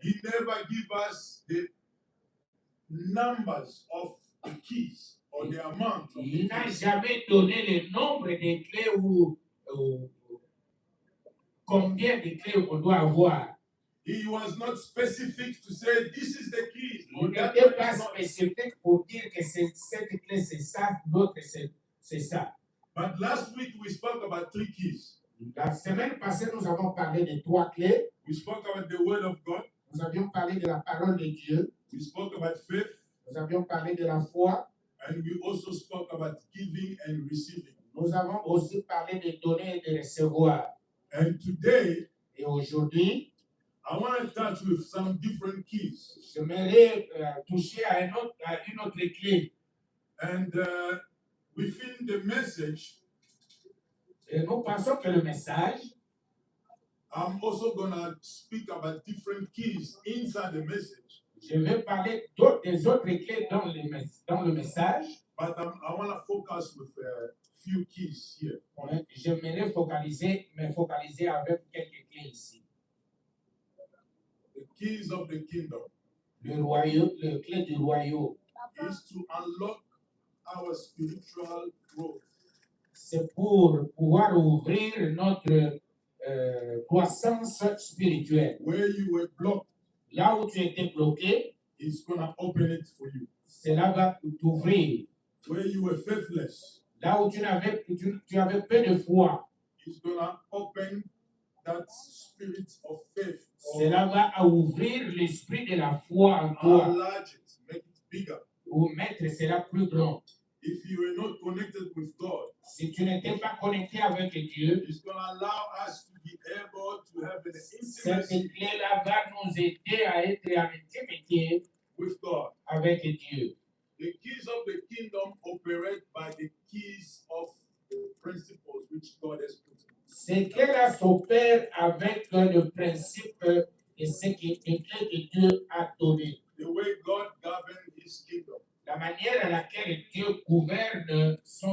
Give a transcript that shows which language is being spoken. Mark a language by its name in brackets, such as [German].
[English] He never give us the numbers of the keys or the amount of the [French] Il n'a [English] keys. [French] jamais donné le nombre de clés ou combien de clés on doit avoir. [English] He was not specific to say this is the keys. [French] Il [English] or that [French] n'était [English] one [French] pas [English] is not. [French] spécifique pour dire que cette clé c'est ça, l'autre c'est ça. [English] But last week we spoke about 3 keys. [French] La semaine passée, nous avons parlé de 3 clés. [English] We spoke about the word of God. [French] Nous avions parlé de la parole de Dieu. [English] We spoke about faith. [French] Nous avions parlé de la foi. [English] And we also spoke about giving and receiving. [French] Nous avons aussi parlé de donner et de recevoir. [English] And today, [French] Et aujourd'hui, [English] I want to touch with some different keys. [French] j'aimerais toucher à une autre clé. [English] And within the message, [French] Et nous pensons que le message, [English] I'm also going to speak about different keys inside the message. [French] je vais parler des autres clés dans le message. [English] But I want to focus with a few keys here. [French] J'aimerais me focaliser avec quelques clés ici. [English] The keys of the kingdom [French] Le royaume, les clés du royaume, [English] is to unlock our spiritual growth. [French] c'est pour pouvoir ouvrir notre croissance spirituelle. [English] Where you were blocked, [French] Là où tu étais bloqué, [English] it's going to open it for you. [French] cela va t'ouvrir. [English] Where you were faithless, [French] Là où tu avais peu de foi, [English] it's going to open that spirit of faith. [French] cela va ouvrir l'esprit de la foi en toi [English] Enlarge it, make it bigger. [French] ou mettre cela plus grand. [English] If you are not connected with God, [French] Si tu n'étais pas connecté avec Dieu, [English] it's going to allow us to be able to have an [French] cette [English] intimacy [French] clé-là va nous aider à être en intimité [English] with God. [French] avec Dieu. [English] The keys of the kingdom operate by the keys of the principles which God has put. [French] Ces clés-là s'opèrent avec le principe de ce que les clés que Dieu a donné. [English] The way God governs his kingdom. [French] La manière à laquelle Dieu gouverne son